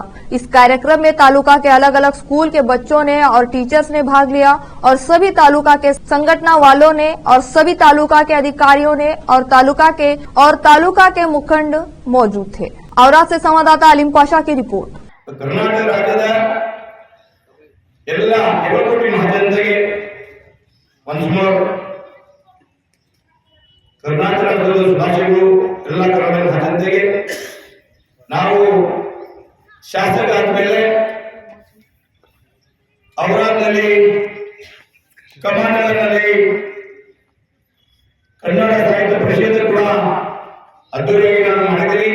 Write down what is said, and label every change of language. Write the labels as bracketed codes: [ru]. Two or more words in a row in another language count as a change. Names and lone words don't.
[hi] इस कार्यक्रम में तालुका के अलग अलग स्कूल के बच्चों ने और टीचर्स ने भाग लिया और सभी तालुका के संगठन वालों ने और सभी तालुका के अधिकारियों ने और तालुका के मुखंड मौजूद थे। औरा से संवाददाता अलीम पाशा की रिपोर्ट। [kn] ಕರ್ನಾಟಕ ರಾಜ್ಯದ ಎಲ್ಲ 7 ಕೋಟಿ ಜನತೆಗೆ ಕರ್ನಾಟಕ ರಾಜ್ಯದ ಶುಭಾಶಯಗಳು ಎಲ್ಲ ಕನ್ನಡ ಜನತೆಗೆ। ನಾವು ಶಾಸಕ ಆದಮೇಲೆ ಔರಾದ್ನಲ್ಲಿ ಕಮಾಂಡರ್ನಲ್ಲಿ ಕನ್ನಡ ಸಾಹಿತ್ಯ ಪರಿಷತ್ ಕೂಡ ಅದ್ದೂರಿಯಾಗಿ ನಾನು ಮಾಡಿದ್ದೀನಿ।